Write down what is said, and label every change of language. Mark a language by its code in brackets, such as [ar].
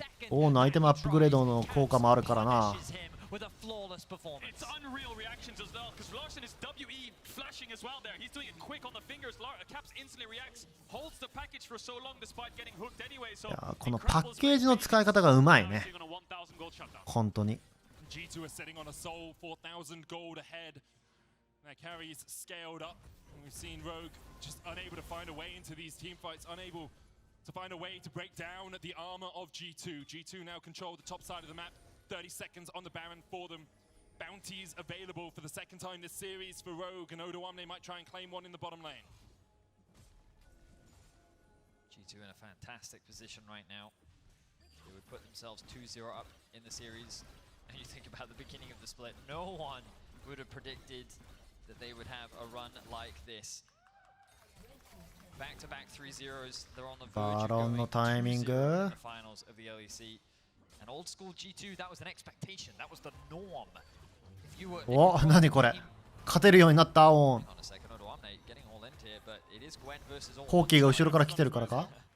[ja] オーンのアイテムアップグレードの効果もあるからな。 [en] with a flawless performance. It's unreal reactions as well, because Larson is WE flashing as well there. He's doing it quick on the fingers. Caps instantly reacts, holds the package for so long despite getting hooked anyway. So [ja] このパッケージの使い方がうまいね。本当に。 [en] G2 are sitting on a soul 4,000 gold ahead. Their carries scaled up. We've seen Rogue just unable to find a way into these team fights, unable to find a way to break down the armor of G2. G2 now control the top side of the map. 30 seconds on the Baron for them. Bounties available for the second time this series for Rogue, and Odoamne might try and claim one in the bottom lane. G2 in a fantastic position right now. They would put themselves 2-0 up in the series. And you think about the beginning of the split, no one would have predicted that they would have a run like this. Back-to-back 3-0s. They're on the verge of going 2-0 in the finals of the LEC. And old school G2, that was an expectation. That was the norm. If you were [ja] お、何これ。勝てるようになったオン。コーキーが後ろから来てるからか。